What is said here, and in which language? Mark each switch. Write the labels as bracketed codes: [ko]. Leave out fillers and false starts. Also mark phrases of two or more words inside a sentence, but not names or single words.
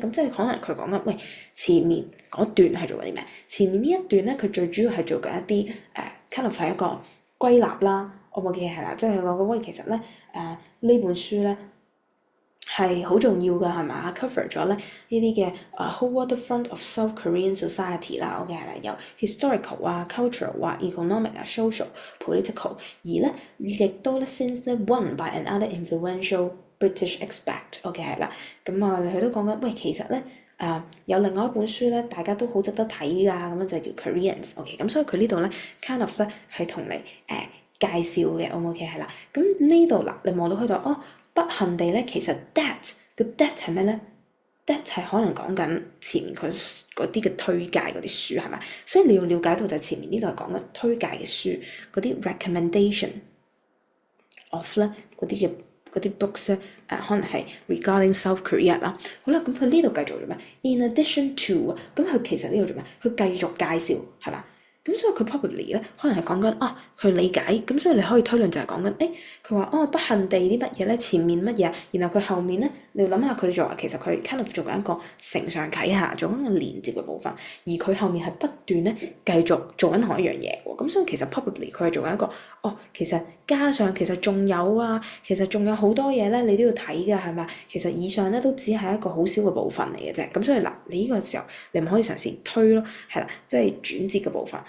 [yue] 咁即係可能佢講緊，喂，前面嗰段係做緊啲咩？前面呢一段咧，佢最主要係做緊一啲 [en] kind of [yue] 係一個歸納啦，OK係啦，即係佢講喂，其實咧呢本書咧係好重要㗎，係嘛？cover 咗咧呢啲嘅 [en] whole waterfront of South Korean society [yue] 啦，OK 係啦，有 historical 啊、cultural 啊、economic 啊、 [en] social、political， [yue] 而咧亦都咧 since 咧 [en] won by another influential British expert， [yue] OK 係啦，咁佢都講緊，喂，其實咧有另外一本書咧，大家都好值得睇㗎，咁樣就叫 Koreans，OK，咁所以佢呢度咧 [en] kind of [yue] 咧係同你介紹嘅，OK 係啦，咁呢度嗱，你望到佢度不幸地咧，其實 that 個 that 係咩咧？that 係可能講緊前面佢嗰啲嘅推介嗰啲書係咪？所以你要了解到就係前面呢度係講緊推介嘅書嗰啲 [en] recommendation of [yue] 咧嗰啲 books 咧可能係 [en] regarding South Korea [yue] 啦。好啦，咁佢呢度繼續做咩 ？ [en] In addition to [yue] 咁佢其實呢度做咩？佢繼續介紹係嘛？咁所以佢 probably 咧，可能係講緊佢理解，咁所以你可以推論就係講緊，佢話不幸地啲乜嘢咧，前面乜嘢，然後佢後面咧，你要諗下佢做，其實佢 [en] kind of [yue] 做緊一個承上啟下，做緊一個連接嘅部分，而佢後面係不斷咧繼續做緊同一樣嘢喎，咁所以其實 probably 佢係做緊一個，其實加上其實仲有啊，其實仲有好多嘢咧，你都要睇㗎，係咪？其實以上咧都只係一個好少嘅部分嚟嘅啫，咁所以嗱，你呢個時候你咪可以嘗試推咯，係啦，即係轉折嘅部分。